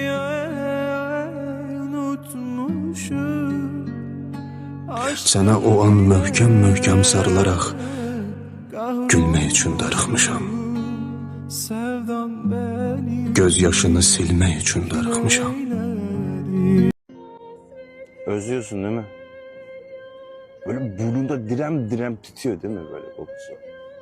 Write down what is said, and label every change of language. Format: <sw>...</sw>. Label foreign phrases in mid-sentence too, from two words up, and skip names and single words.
<az>Sənə o an möhkəm-möhkəm sarılaraq gülmək üçün darıxmışam. Göz yaşını silmək üçün darıxmışam.</az> <tr>Özlüyorsun değil mi? Böyle burnunda direm direm tutuyor değil mi böyle kokusu?</tr>